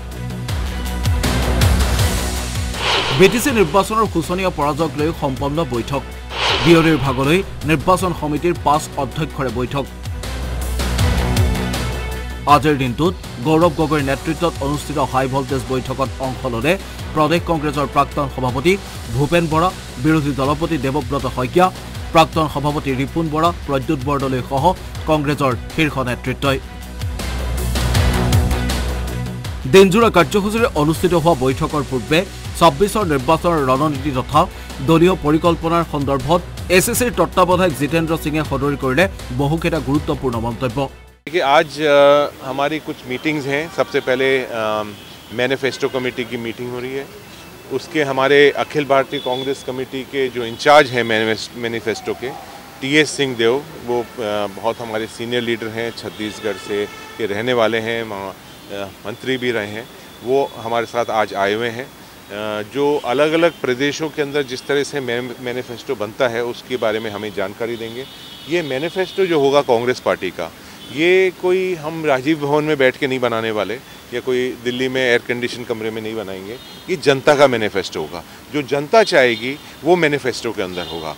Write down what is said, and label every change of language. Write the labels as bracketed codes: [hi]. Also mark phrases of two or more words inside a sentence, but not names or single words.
[as] বিটিচি নিৰ্বাচনৰ সূচনীয় পৰাজয়ক লৈ সম্পন্ন বৈঠক বিয়লিৰ ভাগলৈ নিৰ্বাচন সমিতিৰ ৫ অধ্যক্ষৰে বৈঠক আজিৰ দিনটোত গৌৰৱ গগৈৰ নেতৃত্বত অনুষ্ঠিত [en] high voltage [as] বৈঠকত অংশ ললে প্ৰদেশ কংগ্ৰেছৰ প্ৰাক্তন সভাপতি ভূপেন বৰা বিৰোধী দলপতি দেৱব্ৰত শইকীয়া প্ৰাক্তন সভাপতি ৰিপুন বৰা প্ৰদ্যুৎ বৰদলৈ সহ কংগ্ৰেছৰ শীৰ্ষ নেতৃত্বই দিনজোৰা কাৰ্যসূচীৰে অনুষ্ঠিত হোৱা বৈঠকৰ পূৰ্বে ২৬ৰ নিৰ্বাচনৰ ৰণনীতি তথা দলীয় পৰিকল্পনাৰ সন্দৰ্ভত এছএছিৰ তত্ত্বাৱধায়ক জিতেন্দ্ৰ সিঙে সদৰি কৰিলে বহুকেইটা গুৰুত্বপূৰ্ণ মন্তব্য [hi] देखिए आज हमारी कुछ मीटिंग्स हैं सबसे पहले [en] manifesto committee [hi] की मीटिंग हो रही है उसके हमारे अखिल भारतीय कांग्रेस कमेटी के जो इंचार्ज हैं मैनिफेस्टो के टीएस सिंहदेव वो बहुत हमारे [en] senior leader [hi] हैं छत्तीसगढ़ से के रहने वाले हैं मंत्री भी रहे हैं वो हमारे साथ आज आए हुए हैं जो अलग अलग प्रदेशों के अंदर जिस तरह से मैनिफेस्टो बनता है उसके बारे में हमें जानकारी देंगे ये मैनिफेस्टो जो होगा कांग्रेस पार्टी का ये कोई हम राजीव भवन में बैठ के नहीं बनाने वाले या कोई दिल्ली में [en] air condition [hi] कमरे में नहीं बनाएंगे ये जनता का मैनिफेस्टो होगा जो जनता चाहेगी वो मैनिफेस्टो के अंदर होगा